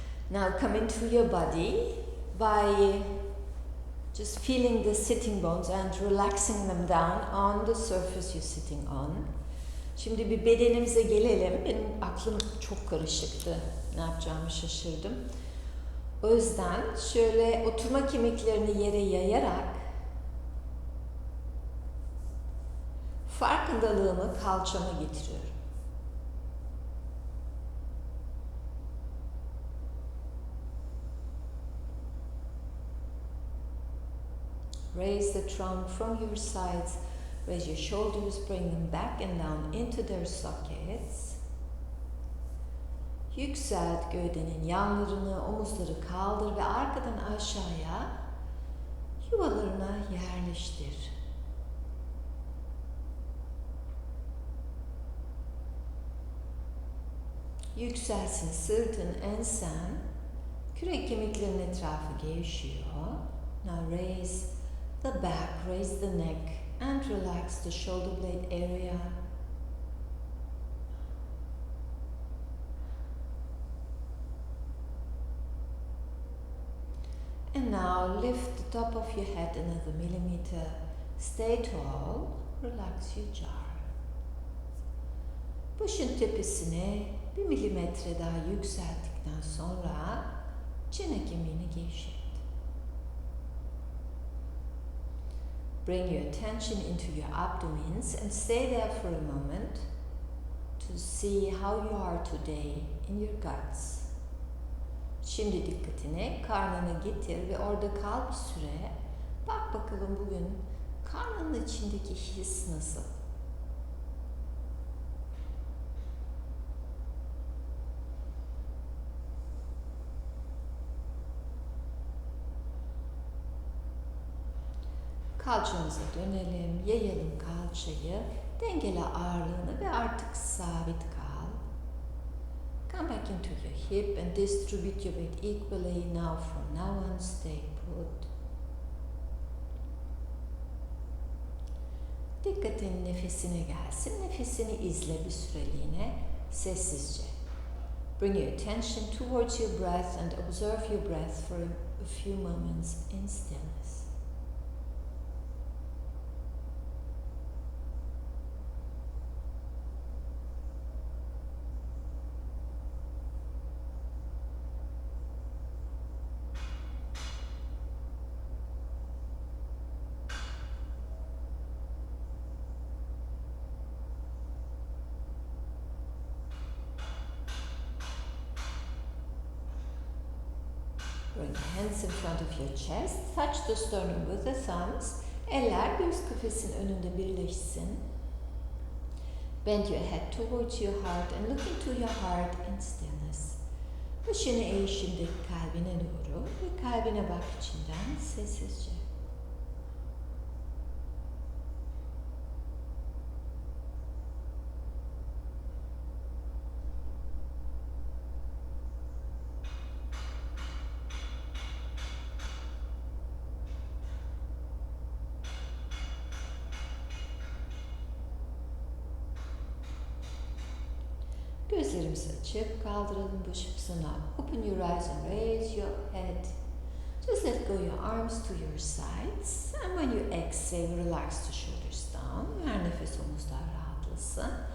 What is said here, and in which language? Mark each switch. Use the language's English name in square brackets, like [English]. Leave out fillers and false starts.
[English] Now come into your body by just feeling the sitting bones and relaxing them down on the surface you're sitting on. [Turkish] Şimdi bir bedenimize gelelim. Benim aklım çok karışıktı. Ne yapacağımı şaşırdım. O yüzden şöyle oturma kemiklerini yere yayarak farkındalığımı kalçama getiriyorum. [English] Raise the trunk from your sides. Raise your shoulders, bring them back and down into their sockets. [Turkish] Yükselt gövdenin yanlarını, omuzları kaldır ve arkadan aşağıya yuvalarına yerleştir. Yükselsin sırtın, ensen, kürek kemiklerinin etrafı gevşiyor. [English] Now raise the back, raise the neck and relax the shoulder blade area. And now lift the top of your head another millimeter. Stay tall, relax your jaw. [Turkish] Başın tepesine 1 milimetre daha yükselttikten sonra çene kemiğini gevşet. [English] Bring your attention into your abdomens and stay there for a moment to see how you are today in your guts. [Turkish] Şimdi dikkatini karnına getir ve orada kal bir süre. Bak bakalım bugün karnının içindeki his nasıl? Kalçamıza dönelim, yayalım kalçayı, dengele ağırlığını ve artık sabit kal. [English] Come back into your hip and distribute your weight equally. Now from now on stay put. [Turkish] Dikkatin nefesine gelsin, nefesini izle bir süreliğine sessizce. [English] Bring your attention towards your breath and observe your breath for a few moments in stillness. Bring your hands in front of your chest. Touch the sternum with the thumbs. [Turkish] Eller göğüs kafesinin önünde birleşsin. [English] Bend your head towards your heart and look into your heart in stillness. [Turkish] Başını eğ şimdi kalbine doğru ve kalbine bak içinden sessizce. Gözlerimizi açıp kaldıralım başımızı. [English] Open your eyes and raise your head. Just let go your arms to your sides. And when you exhale, relax the shoulders down. [Turkish] Her nefes omuzlar rahatlasın.